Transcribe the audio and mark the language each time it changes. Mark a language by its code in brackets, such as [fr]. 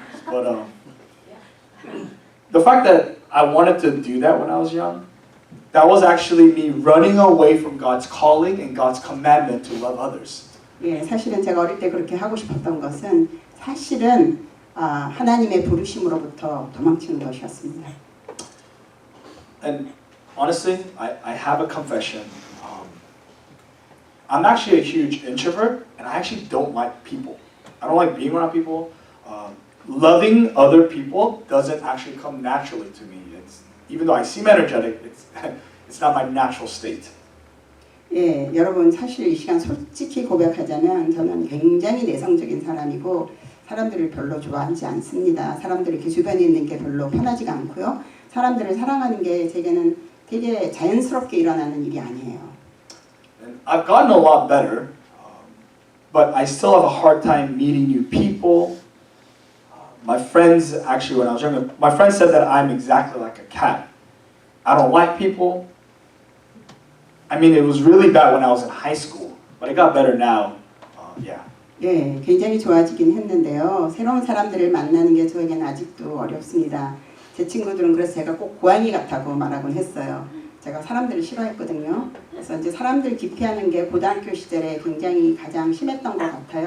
[en] But the fact that I wanted to do that when I was young, that was actually me running away from God's calling and God's commandment to love others. [ko] 예, 사실은 제가 어릴 때 그렇게 하고 싶었던 것은 사실은 하나님의 부르심으로부터 도망치는 것이었습니다. [en] And honestly, I have a confession. I'm actually a huge introvert, and I actually don't like people. I don't like being around people. Loving other people doesn't actually come naturally to me. Even though I seem energetic, it's not my natural state. [ko] 예, 여러분 사실 이 시간 솔직히 고백하자면 저는 굉장히 내성적인 사람이고 사람들을 별로 좋아하지 않습니다. 사람들이 이렇게 주변에 있는 게 별로 편하지가 않고요. 사람들을 사랑하는 게 제게는 되게 자연스럽게 일어나는 일이 아니에요. [en] And I've gotten a lot better, but I still have a hard time meeting new people. My friends, actually, when I was younger, my friends said that I'm exactly like a cat. I don't like people. I mean, it was really bad when I was in high school, but it got better now. Yeah. [ko] 예, 굉장히 좋아지긴 했는데요. 새로운 사람들을 만나는 게 저에게는 아직도 어렵습니다. 제 친구들은 그래서 제가 꼭 고양이 같다고 말하곤 했어요. 제가 사람들을 싫어했거든요. 그래서 이제 사람들 기피하는 게 고등학교 시절에 굉장히 가장 심했던 것 같아요.